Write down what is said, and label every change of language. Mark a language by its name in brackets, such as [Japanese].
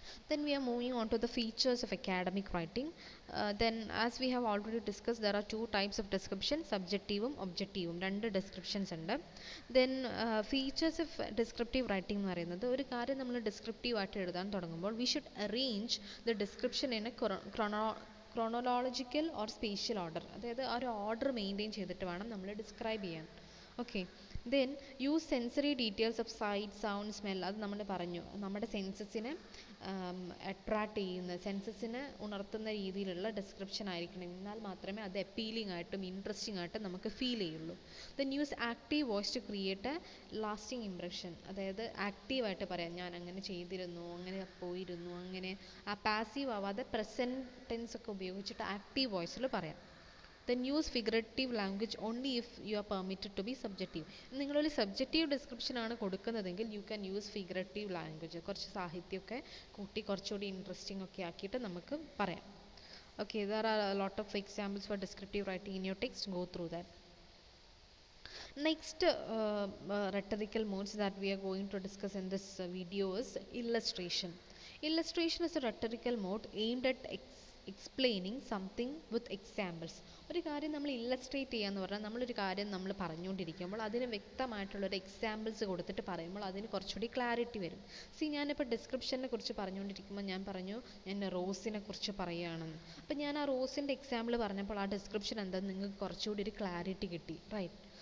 [English] Then we are moving on to the features of academic writing. Then as we have already discussed, there are two types of description, subjectivum objectivum, [Malayalam] രണ്ട് descriptions ഉണ്ട്. [English] Then features of descriptive writing [Malayalam] എന്ന് പറയുന്നത്, ഒരു കാര്യം നമ്മൾ descriptive ആയിട്ട് എഴുതാൻ തുടങ്ങുമ്പോൾ [English] we should arrange the description in a chronological or spatial order. [Malayalam] അതായത് ആ ഒരു ഓർഡർ മെയിൻറ്റെയിൻ ചെയ്തിട്ട് വേണം നമ്മൾ ഡിസ്ക്രൈബ് ചെയ്യാൻ. Okay. [English] Then use sensory details of sight, sound, smell. [Malayalam] അത് നമ്മൾ പറഞ്ഞു, നമ്മുടെ സെൻസസിനെ അട്രാക്റ്റ് ചെയ്യുന്ന, സെൻസസിനെ ഉണർത്തുന്ന രീതിയിലുള്ള ഡിസ്ക്രിപ്ഷൻ ആയിരിക്കണം. എന്നാൽ മാത്രമേ അത് അപ്പീലിംഗ് ആയിട്ടും ഇൻട്രസ്റ്റിംഗ് ആയിട്ടും നമുക്ക് ഫീൽ ചെയ്യുള്ളൂ. [English] Then use active voice to create a lasting impression. [Malayalam] അതായത് ആക്റ്റീവായിട്ട് പറയാം, ഞാൻ അങ്ങനെ ചെയ്തിരുന്നു, അങ്ങനെ പോയിരുന്നു, അങ്ങനെ. ആ പാസീവ് ആവാതെ പ്രസൻറ്റ് ടെൻസ് ഒക്കെ ഉപയോഗിച്ചിട്ട് ആക്റ്റീവ് വോയിസിൽ പറയാം. [English] Then use figurative language only if you are permitted to be subjective. [Malayalam] നിങ്ങളൊരു സബ്ജക്റ്റീവ് ഡിസ്ക്രിപ്ഷൻ ആണ് കൊടുക്കുന്നതെങ്കിൽ [English] You can use figurative language. [Malayalam] കുറച്ച് സാഹിത്യമൊക്കെ കൂട്ടി കുറച്ചുകൂടി ഇൻട്രസ്റ്റിംഗ് ഒക്കെ ആക്കിയിട്ട് നമുക്ക് പറയാം. [English] Okay, there are a lot of examples for descriptive writing in your text. Go through that. Next rhetorical modes that we are going to discuss in this video is illustration. Illustration is a rhetorical mode aimed at explaining something with examples. [Malayalam] ഒരു കാര്യം നമ്മൾ illustrate ചെയ്യാന്ന് പറഞ്ഞാൽ നമ്മളൊരു കാര്യം നമ്മൾ പറഞ്ഞുകൊണ്ടിരിക്കുമ്പോൾ അതിന് വ്യക്തമായിട്ടുള്ളൊരു എക്സാമ്പിൾസ് കൊടുത്തിട്ട് പറയുമ്പോൾ അതിന് കുറച്ചുകൂടി ക്ലാരിറ്റി വരും. ഞാനിപ്പോൾ ഡിസ്ക്രിപ്ഷനെ കുറിച്ച് പറഞ്ഞുകൊണ്ടിരിക്കുമ്പോൾ ഞാൻ പറഞ്ഞു ഞാൻ റോസിനെ കുറിച്ച് പറയുകയാണെന്ന്. അപ്പം ഞാൻ ആ റോസിൻ്റെ എക്സാമ്പിൾ പറഞ്ഞപ്പോൾ ആ ഡിസ്ക്രിപ്ഷൻ എന്താണെന്ന് നിങ്ങൾക്ക് കുറച്ചുകൂടി ഒരു ക്ലാരിറ്റി കിട്ടി. റൈറ്റ്.